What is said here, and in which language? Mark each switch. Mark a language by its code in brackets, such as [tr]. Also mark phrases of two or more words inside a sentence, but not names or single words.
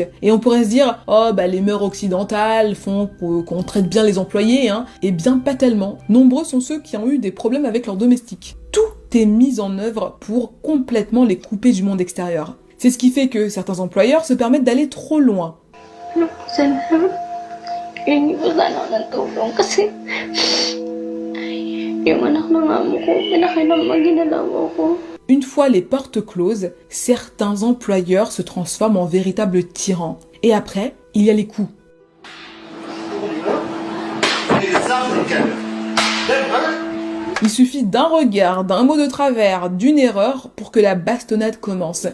[fr] Et on pourrait se dire, oh bah les mœurs occidentales font qu'on traite bien les employés, Eh bien pas tellement. Nombreux sont ceux qui ont eu des problèmes avec leurs domestiques. Tout est mis en œuvre pour complètement les couper du monde extérieur. C'est ce qui fait que certains employeurs se permettent d'aller trop loin. [tl] Hingi po sana ako ng tulong kasi yung anak ng amo ko, pinakailang maginalaw ko. [fr] Une fois les portes closes, certains employeurs se transforment en véritables tyrans. Et après, il y a les coups. Il suffit d'un regard, d'un mot de travers, d'une erreur pour que la bastonnade commence.